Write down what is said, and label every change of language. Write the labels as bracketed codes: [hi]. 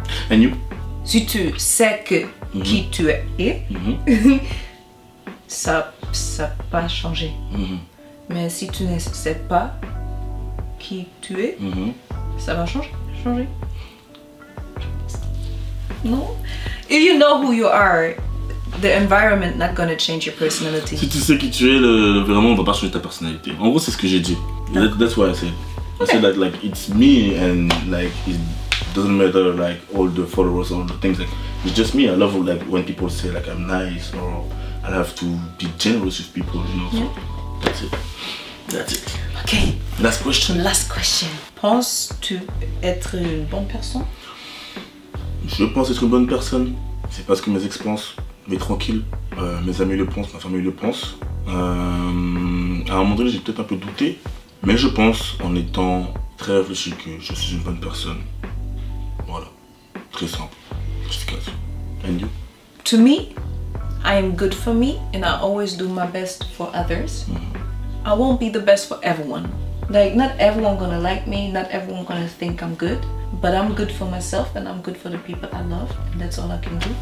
[en] And you? [fr] Si tu sais que qui tu es, ça n'a pas changé. Mais si tu ne sais pas qui tu es, ça va changer. [en] No. If you know who you are, the environment not gonna change your personality. [fr] Si tu sais qui tu es, vraiment on va pas changer ta personnalité. En gros c'est ce que j'ai dit. [en] That's what I said. I said that like it's me and like it doesn't matter like all the followers, all the things, like it's just me. I love like when people say like I'm nice or I have to be generous with people, you know. So that's it. That's it. Okay. Last question. Last question. [fr] Penses-tu être une bonne personne? Je pense être une bonne personne. C'est pas ce que mes ex pensent, mais tranquille. Mes amis le pensent, ma famille le pense. À un moment donné, j'ai peut-être un peu douté, mais je pense, en étant très réfléchi, que je suis une bonne personne. Voilà. Très simple. Efficace. [en] And you? To me, I am good for me and I always do my best for others. I won't be the best for everyone. Like, not everyone gonna like me, not everyone gonna think I'm good, but I'm good for myself and I'm good for the people I love, and that's all I can do.